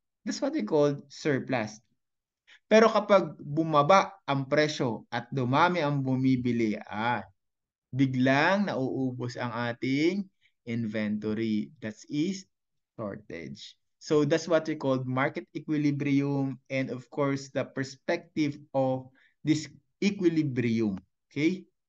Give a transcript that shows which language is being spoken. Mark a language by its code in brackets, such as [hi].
[en] That's what we call surplus. [tl] Pero kapag bumaba ang presyo at dumami ang bumibili, biglang nauubos ang ating inventory. [en] That is shortage. So that's what we call market equilibrium and of course the perspective of this equilibrium. Okay?